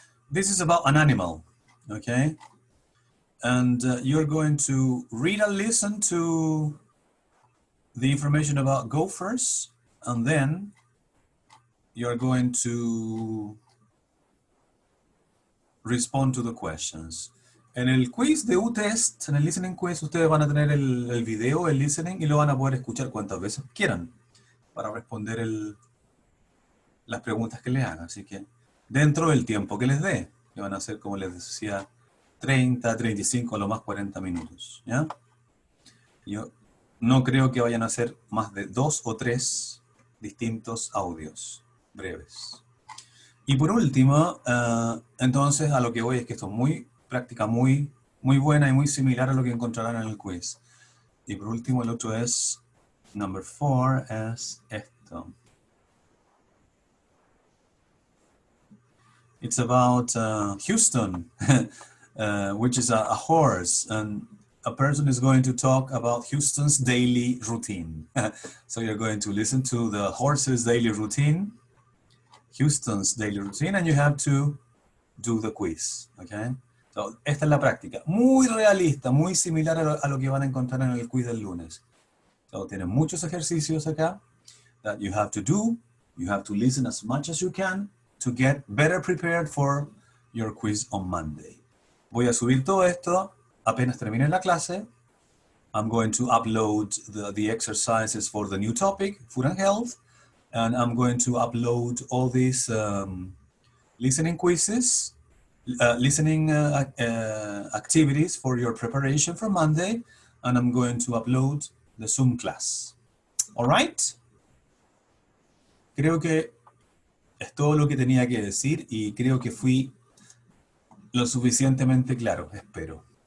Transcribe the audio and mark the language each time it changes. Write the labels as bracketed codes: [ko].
[en] This is about an animal, okay? And you're going to read and listen to the information about gophers, and then you're going to respond to the questions. [es] En el quiz de U-Test, en el listening quiz, ustedes van a tener el video, el listening, y lo van a poder escuchar cuantas veces quieran para responder las preguntas que les hagan. Así que dentro del tiempo que les dé, que van a ser, como les decía, 30, 35, a lo más 40 minutos. ¿Ya? Yo no creo que vayan a ser más de 2 o 3 distintos audios breves. Y por último, entonces a lo que voy es que esto es muy práctica, muy buena y muy similar a lo que encontrarán en el quiz. Y por último, el otro es, [en] number 4, [es] es esto. [en] It's about Houston, which is a horse, and a person is going to talk about Houston's daily routine. So you're going to listen to the horse's daily routine, Houston's daily routine, and you have to do the quiz, okay? [es] So, esta es la práctica, muy realista, muy similar a lo que van a encontrar en el quiz del lunes. [en] So, [es] tienen muchos ejercicios acá [en] that you have to do. You have to listen as much as you can to get better prepared for your quiz on Monday. [es] Voy a subir todo esto apenas termine la clase. [en] I'm going to upload the exercises for the new topic, food and health, and I'm going to upload all these listening quizzes, listening activities for your preparation for Monday, and I'm going to upload the Zoom class. All right? [es] Creo que es todo lo que tenía que decir y creo que fui lo suficientemente claro, espero.